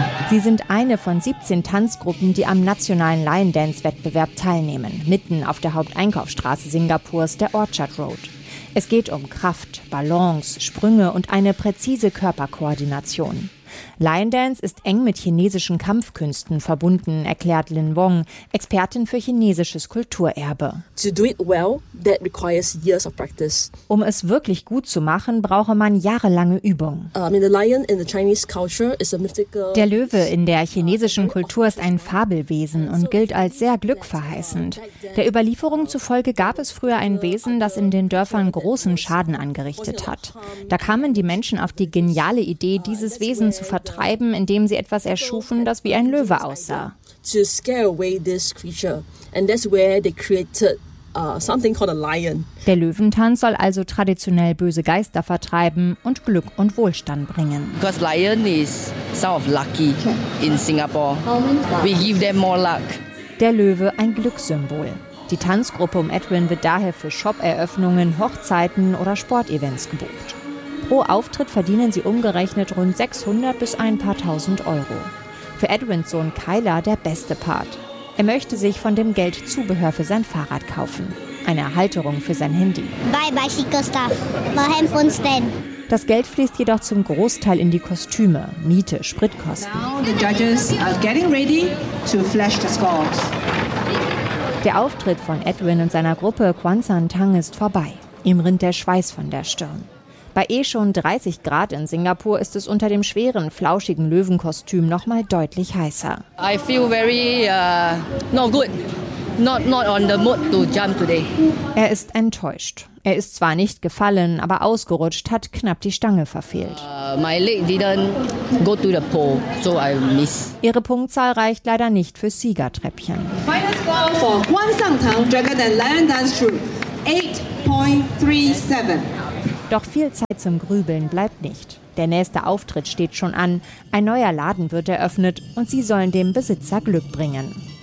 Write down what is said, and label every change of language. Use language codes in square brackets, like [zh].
[de] Sie sind eine von 17 Tanzgruppen, die am nationalen Line Dance-Wettbewerb teilnehmen, mitten auf der Haupteinkaufsstraße Singapurs, der Orchard Road. Es geht um Kraft, Balance, Sprünge und eine präzise Körperkoordination. Lion Dance ist eng mit chinesischen Kampfkünsten verbunden, erklärt Lin Wong, Expertin für chinesisches Kulturerbe. [en] To do it well, that requires years of practice. [de] Um es wirklich gut zu machen, brauche man jahrelange Übung. Der Löwe in der chinesischen Kultur ist ein Fabelwesen und gilt als sehr glückverheißend. Der Überlieferung zufolge gab es früher ein Wesen, das in den Dörfern großen Schaden angerichtet hat. Da kamen die Menschen auf die geniale Idee, dieses Wesen zu vertreiben, indem sie etwas erschufen, das wie ein Löwe aussah. [en] To scare away this creature, and that's where they created something called a lion. [de] Der Löwentanz soll also traditionell böse Geister vertreiben und Glück und Wohlstand bringen. [en] Because lion is sort of lucky in Singapore. We give them more luck. [de] Der Löwe, ein Glückssymbol. Die Tanzgruppe um Edwin wird daher für Shop-Eröffnungen, Hochzeiten oder Sportevents gebucht. Pro Auftritt verdienen sie umgerechnet rund 600 bis ein paar tausend Euro. Für Edwins Sohn Kyler der beste Part. Er möchte sich von dem Geld Zubehör für sein Fahrrad kaufen. Eine Halterung für sein Handy. [en] Bye, bye, Chico Stuff. My handphone's then. [de] Das Geld fließt jedoch zum Großteil in die Kostüme, Miete, Spritkosten. [en] Now the judges are getting ready to flash the scores. [de] Der Auftritt von Edwin und seiner Gruppe Quan San Tang ist vorbei. Ihm rinnt der Schweiß von der Stirn. Bei eh schon 30 Grad in Singapur ist es unter dem schweren, flauschigen Löwenkostüm noch mal deutlich heißer. [en] I feel very not good. Not on the mood to jump today. [de] Er ist enttäuscht. Er ist zwar nicht gefallen, aber ausgerutscht, hat knapp die Stange verfehlt. [en] My leg didn't go to the pole, so I miss. [de] Ihre Punktzahl reicht leider nicht für Siegertreppchen. [en] Final score for Quan San Tang, Dragon and Lion Dance Troupe, 8.37. [de] Doch viel Zeit zum Grübeln bleibt nicht. Der nächste Auftritt steht schon an. Ein neuer Laden wird eröffnet und sie sollen dem Besitzer Glück bringen.